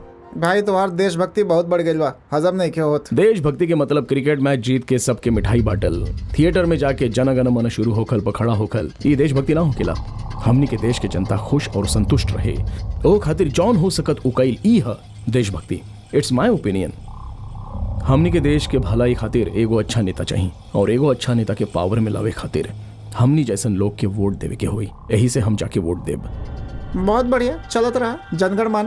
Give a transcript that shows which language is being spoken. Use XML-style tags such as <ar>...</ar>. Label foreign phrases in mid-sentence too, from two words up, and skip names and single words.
<bho>भाई तुम्हार देशभक्ति बहुत बढ़ गई बा, हजम नहीं क्यों होत। देशभक्ति के मतलब क्रिकेट मैच जीत के सबके मिठाई बाटल, थिएटर में जाके जन गण मन शुरू होखल पखड़ा होखल, ये देशभक्ति ना होकेला। हमनी के देश के जनता खुश और संतुष्ट रहे ओ खातिर जौन हो सकत उकैल ई है देशभक्ति।</bho> <en>It's my opinion.</en> <bho>हमनी के देश के भलाई खातिर एगो अच्छा नेता चाहिए, और एगो अच्छा नेता के पावर में लावे खातिर हमनी जैसन लोग के वोट देवे के होई। यही से हम जाके वोट देब। बहुत बढ़िया, चलत रहा जनगण मान।</bho>